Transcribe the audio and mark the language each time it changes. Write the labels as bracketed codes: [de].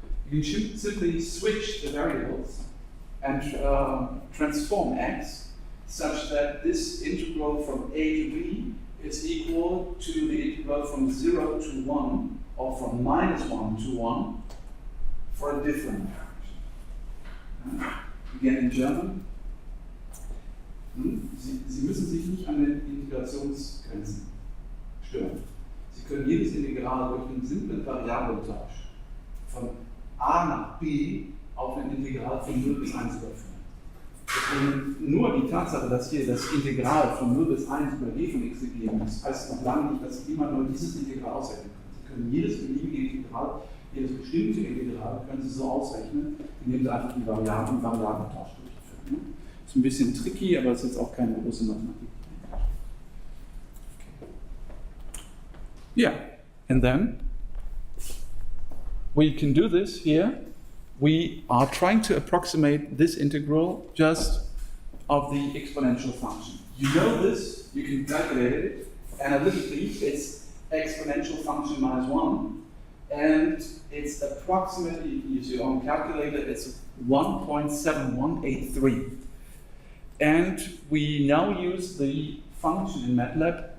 [en] You should simply switch the variables and transform x such that this integral from a to b is equal to the integral from 0 to 1 or from -1 to 1 for a different fraction. Again in German. [de] Sie müssen sich nicht an den Integrationsgrenzen stören. Sie können jedes Integral durch einen simplen Variablentausch von a nach b auf ein Integral von 0 bis 1 überführen. Deswegen nur die Tatsache, dass hier das Integral von 0 bis 1 über g von x gegeben ist, heißt noch lange nicht, dass Sie immer nur dieses Integral ausrechnen können. Sie können jedes beliebige Integral, jedes bestimmte Integral, können Sie so ausrechnen, indem Sie einfach die Variablen im Variablentausch durchführen. Ist ein bisschen tricky, aber es ist jetzt auch keine große Mathematik. [en] Yeah, and then we can do this here. We are trying to approximate this integral just of the exponential function. You know this, you can calculate it. Analytically, it's exponential function -1, and it's approximately, if you use your own calculator, it's 1.7183. And we now use the function in MATLAB